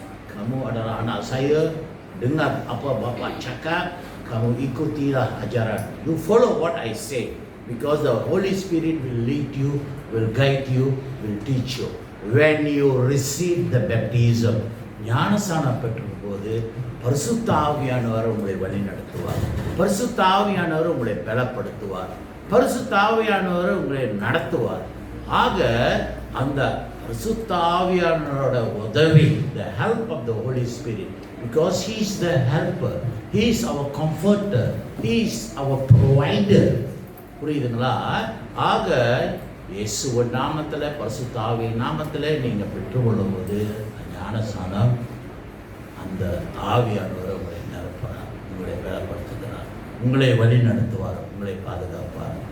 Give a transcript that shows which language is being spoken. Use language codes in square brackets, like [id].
[ms] Kamu adalah anak saya, dengar apa Bapa cakap, kamu ikutilah ajaran. [en] You follow what I say, because the Holy Spirit will lead you, will guide you, will teach you. When you receive the baptism, [ta] ஞானஸ்நானம் பெற்றும் போது பரிசுத்த ஆவியானவர் உங்களை வழி நடத்துவார். பரிசுத்த ஆவியானவர் உங்களை பலப்படுத்துவார். பரிசுத்த ஆவியானவர் உங்களை நடத்துவார். ஆக அந்த பரிசுத்த ஆவியானவரோட உதவி, [en] the help of the Holy Spirit, because he is the helper, he is our comforter, he is our provider. [ta] புரியுதுங்களா? ஆக இயேசுவின் நாமத்தில், பரிசுத்த ஆவியின் நாமத்தில் நீங்கள் பெற்றுக்கொள்ளும் போது ஞானஸ்நானம் அந்த ஆவியானவரை உங்களை நிரப்புறார், உங்களை பலப்படுத்துகிறார், உங்களை வழி நடத்துவார், உங்களை பாதுகாப்பார்.